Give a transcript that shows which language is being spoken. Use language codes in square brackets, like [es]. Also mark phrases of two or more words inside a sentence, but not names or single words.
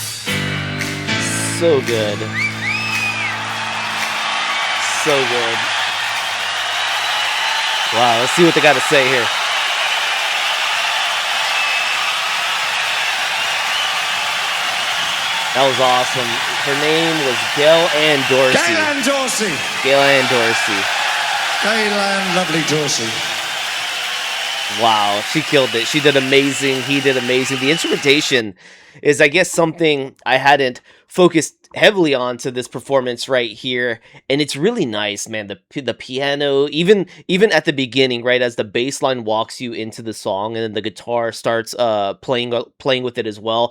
[en] So good. So good. Wow, let's see what they got to say here. That was awesome. Her name was Gail Ann Dorsey. Gail Ann Dorsey. Gail Ann Dorsey. Gail Ann, lovely Dorsey. Wow, she killed it. She did amazing. He did amazing. The instrumentation is, I guess, something I hadn't focused heavily on to this performance right here, and it's really nice, man. The piano, even at the beginning, right as the bass line walks you into the song, and then the guitar starts playing with it as well.